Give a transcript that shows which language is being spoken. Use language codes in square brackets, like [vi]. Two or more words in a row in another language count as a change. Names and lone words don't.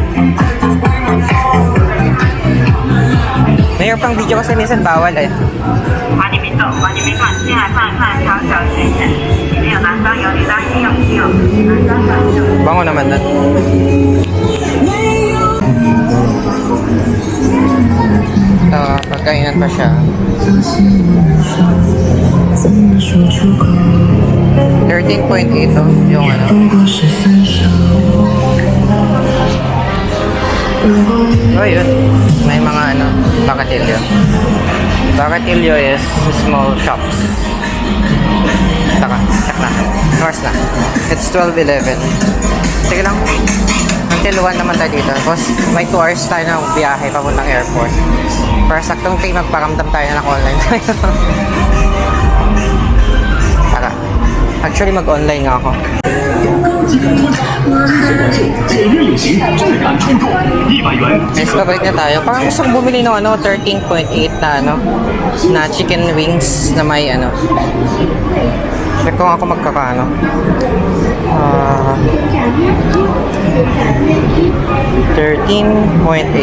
[tl] Mayroon pang video kasi minsan bawal eh. [zh] 把你们走，把你们看，进来看看小小选选，里面有男装有女装，一有一有，男装短袖。 [tl] Bango naman nun. Ito, pagkainan pa siya. 13.8 to, yung ano. Oh, yun. May mga ano, bakatilyo. Bakatilyo [en] is small shops. [tl] Taka, check na. Oras na. [en] It's 12:11. [tl] Sige lang. Hanggang L1 naman tayo dito. Tapos may 2 hours tayo ng biyahe papuntang airport. Para saktong time magparamdam tayo na naka-online tayo. Tara. Actually, mag-online nga ako. [zh] 高级感脱产，节约有型，质感出众，100元。 [tl] Guys, babalik na tayo. Parang gusto kong bumili ng 13.8 na chicken wings na may Check ko nga ako magkakaano. 13.8.